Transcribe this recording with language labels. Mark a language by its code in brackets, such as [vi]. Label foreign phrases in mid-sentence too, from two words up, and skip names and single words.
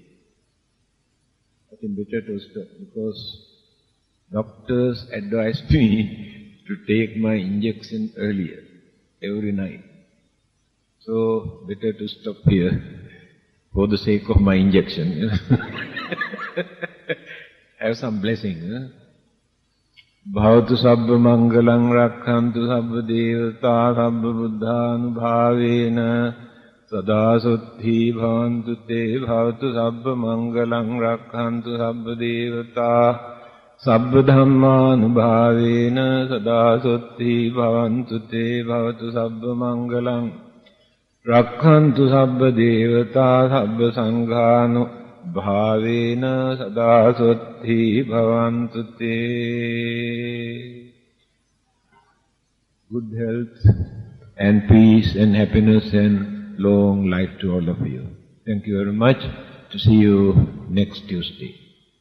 [en] I think better to stop because doctors advised me to take my injection earlier, every night. So, better to stop here for the sake of my injection. Have some blessing. [pi] Bhavatu sabba mangalam rakkhantu sabba devata sabba buddhanubhavena sada suddhi bhavantu te bhavatu sabba mangalam rakkhantu sabba devata sabba dhammanubhavena sada suddhi bhavantu te bhavatu sabba mangalam rakkhantu sabba devata sabba sanghanu bhavena sada suddhi bhavantu te. [en] Good health and peace and happiness and long life to all of you. Thank you very much. To see you next Tuesday.